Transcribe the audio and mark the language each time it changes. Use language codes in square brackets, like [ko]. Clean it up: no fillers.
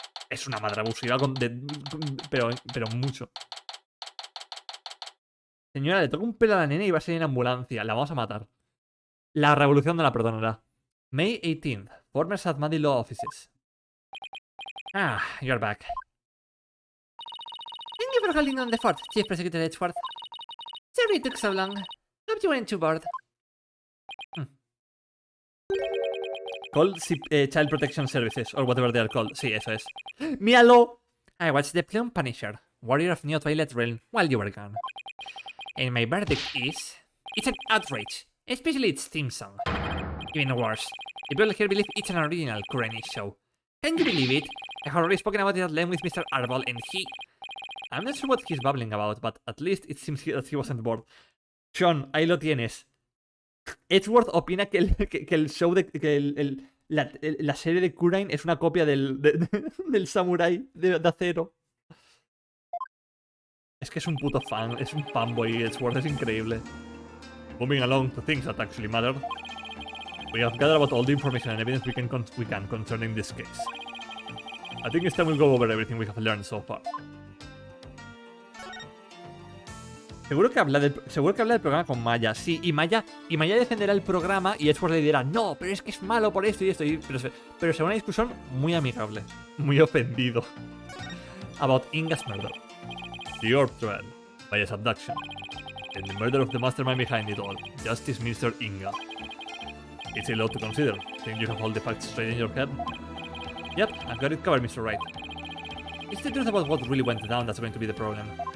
[es] Es una madre abusiva, pero mucho. Señora, le toca un pelo a la nena y va a ser en ambulancia. La vamos a matar. La revolución no la perdonará. [en] May 18th. Former Sadmadi Law Offices. Ah, you're back. Thank you for holding on the fort, Chief Prosecutor Edgeworth. Sorry it took so long. Hope you weren't too bored. Call Child Protection Services, or whatever they are called. [es] Sí, eso es. ¡Míralo! [en] I watched the Plume Punisher, Warrior of New Twilight Realm, while you were gone. And my verdict is... It's an outrage, especially its theme song. Even worse, the people here believe it's an original Kurenish show. Can you believe it? I have already spoken about it at length with Mr. Arbol, and he... I'm not sure what he's babbling about, but at least it seems that he wasn't bored. [es] Sean, ahí lo tienes. Edgeworth opina que el show de... que la serie de Kurain es una copia del samurái de acero. Es que es un puto fan, es un fanboy. Edgeworth es increíble. [en] Moving along to things that actually matter. We have gathered about all the information and evidence we can concerning this case. I think it's time we go over everything we have learned so far. [es] Seguro que habla del programa con Maya. Sí, y Maya defenderá el programa y Edgeworth le dirá, no, pero es que es malo por esto y esto. Pero será una discusión muy amigable. Muy ofendido. [en] About Inga's murder. The orb trial, Maya's abduction, and the murder of the mastermind behind it all, Justice Minister Inga. It's a lot to consider. Think you have all the facts straight in your head? Yep, I've got it covered, Mr. Wright. It's the truth about what really went down that's going to be the problem.